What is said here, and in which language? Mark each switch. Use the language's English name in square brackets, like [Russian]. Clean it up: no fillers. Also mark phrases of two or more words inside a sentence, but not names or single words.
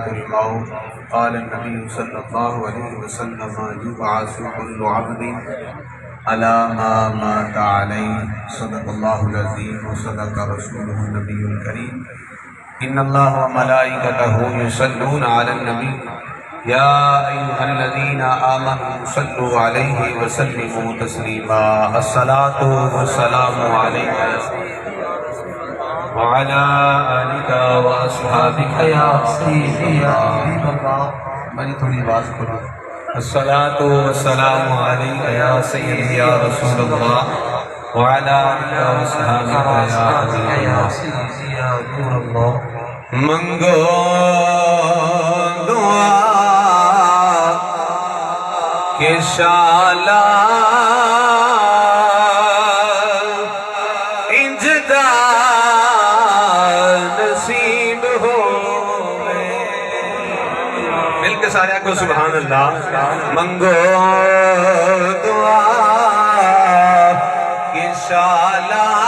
[Arabic] الموت قال النبي صلى الله عليه وسلم يبعث كل عبد على ما مات عليه صدق الله العظيم وصدق رسوله النبي الكريم إن الله وملائكته يصلون على النبي يا أيها الذين آمنوا صلوا عليه وسلموا تسليما الصلاة والسلام عليك وعلى آلك وأصحابك يا سيدي يا حبيب الله [Punjabi] میں تھوڑی آواز کرو [Arabic] الصلاة والسلام عليك يا سيدي يا رسول الله وعلى آلك وأصحابك يا حبيب الله سيدي يا نور الله [Punjabi] منگو دعا کہ شالا انجدہ نصیب ہو مل کے سارے کو [Arabic] سبحان اللہ [Punjabi] منگو دعا کہ شالا